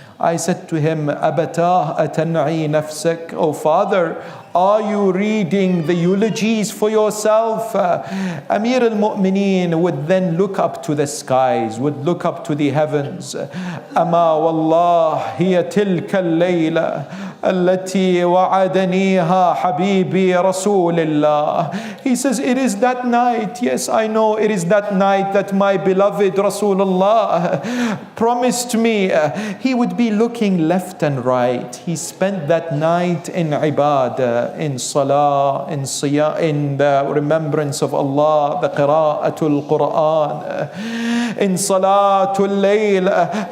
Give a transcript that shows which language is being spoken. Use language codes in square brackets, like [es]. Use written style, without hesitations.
[en] I said to him, [ar] Abatah atan'i nafsak? [en] Oh father, are you reading the eulogies for yourself? Amir al-Mu'mineen would then look up to the skies, would look up to the heavens. [ar] Ama wallah, hiya tilka al-layla التي وعدنيها حبيبي رسول الله. [en] He says, it is that night, yes, I know, it is that night that my beloved Rasulullah promised me he would be looking left and right. He spent that night in ibadah, in salah, in siyam, in the remembrance of Allah, the qira'atul Quran, in salatul layl.